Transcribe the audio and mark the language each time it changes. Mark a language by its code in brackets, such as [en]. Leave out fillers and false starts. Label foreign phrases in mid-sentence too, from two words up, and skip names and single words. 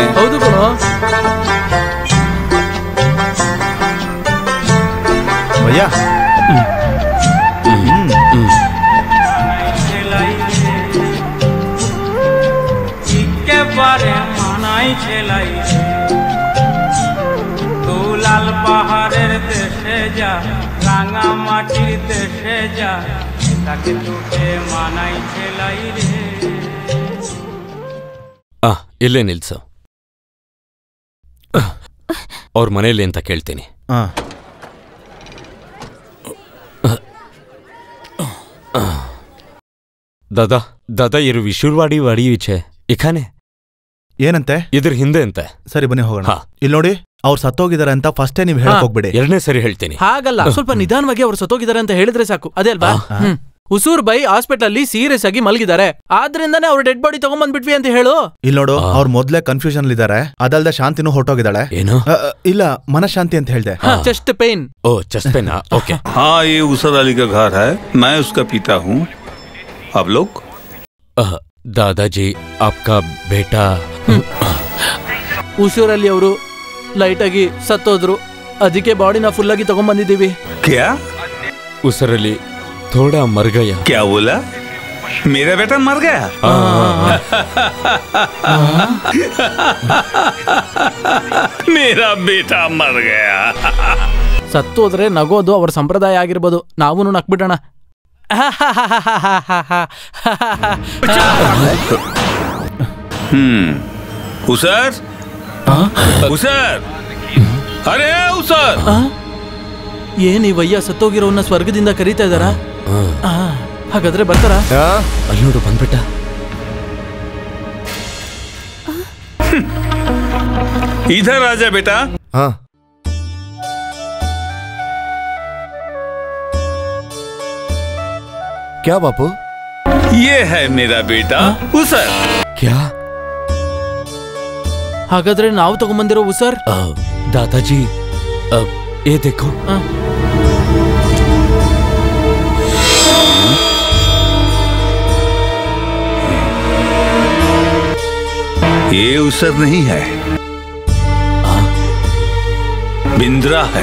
[kn] ಹೌದು ಕಣೋ. ಭಯ್ಯ, [bn] লাল পাহাড়ের দেশে যা, রাঙা মাটির দেশে যা, তাকে তোকে মানাই ছেলাই রে. [kn] ಇಲ್ಲೇ ನಿಲ್ಸು. ಅವ್ರ ಮನೇಲಿ ಅಂತ ಕೇಳ್ತೀನಿ. दादा दादा ಇರು ವಿಶುರ್ವಾಡಿ ವಾಡಿ ವಿಚೆ ಇಖಾನೆ ಏನಂತೆ? ಇದ್ರ ಹಿಂದೆ ಅಂತೆ. ಸರಿ, ಬನ್ನಿ ಹೋಗೋಣ. ಇಲ್ಲಿ ನೋಡಿ, ಅವ್ರು ಸತ್ತೋಗಿದಾರೆ ಅಂತ ಫಸ್ಟೇ ನೀವು ಹೇಳಕ್ ಹೋಗ್ಬಿಡಿ. 2ನೇ ಸರಿ ಹೇಳ್ತೀನಿ. ಹಾಗಲ್ಲ, ಸ್ವಲ್ಪ ನಿಧಾನವಾಗಿ ಅವ್ರು ಸತ್ತೋಗಿದ್ದಾರೆ ಅಂತ ಹೇಳಿದ್ರೆ ಸಾಕು. ಅದೇ ಅಲ್ವಾ? ಉಸೂರ್ ಬೈ ಹಾಸ್ಪಿಟಲ್ ಅಲ್ಲಿ ಸೀರಿಯಸ್ ಆಗಿ ಮಲಗಿದ್ದಾರೆ, ಆದ್ರಿಂದಾನೇ ಅವ್ರ [en] dead body [kn] ತಗೊಂಡ್ಬಂದ್ಬಿಟ್ವಿ ಅಂತ ಹೇಳು. ಇಲ್ಲಿ ನೋಡು, ಅವ್ರು ಮೊದ್ಲೇ ಕನ್ಫ್ಯೂಷನ್ ಇದ್ದಾರೆ. ಅದಲ್ದೆ ಶಾಂತಿನೂ ಹೊರಟೋಗಿದ್ದಾಳೆ. ಏನು? ಇಲ್ಲ, ಮನಶಾಂತಿ ಅಂತ ಹೇಳ್ದೆ. [en] chest pain. Oh, chest pain. Okay. [hi] हाँ, ये उसर अली का घर है, मैं उसका पिता हूँ. आप लोग? दादाजी, आपका बेटा. [kn] ಉಸೂರಲ್ಲಿ ಅವರು ಲೈಟ್ ಆಗಿ ಸತ್ತೋದ್ರು, ಅದಕ್ಕೆ ಬಾಡಿನ ಫುಲ್ ಆಗಿ ತಗೊಂಡ್ಬಂದಿದ್ದೀವಿ. [hi] क्या? उसरली थोड़ा मर गया. क्या बोला? मेरा बेटा मर गया? मेरा बेटा मर गया. [kn] ಸತ್ತೋದ್ರೆ ನಗೋದು ಅವ್ರ ಸಂಪ್ರದಾಯ ಆಗಿರ್ಬೋದು, ನಾವೂನು ನಕ್ಬಿಡೋಣ. [hi] उसर, उसर, अरे उसर. [kn] ಏನ್ ಈ ವಯ್ಯ ಸತ್ತೋಗಿರೋನ್ನ ಸ್ವರ್ಗದಿಂದ ಕರೀತಾ ಇದಾರಾ? ಹಾಗಾದ್ರೆ ಬರ್ತಾರ? ಅಲ್ಲಿ ನೋಡು, ಬಂದ್ಬಿಟ್ಟ. [hi] इधर आजा बेटा. हाँ. क्या बापू? ये है मेरा बेटा उसर. क्या? [kn] ಹಾಗಾದ್ರೆ ನಾವು ತಗೊಂಡ್ಬಂದಿರೋ ಉಸರ್? [hi] दादाजी, ये देखो. ये उसर नहीं है, बिंद्रा है.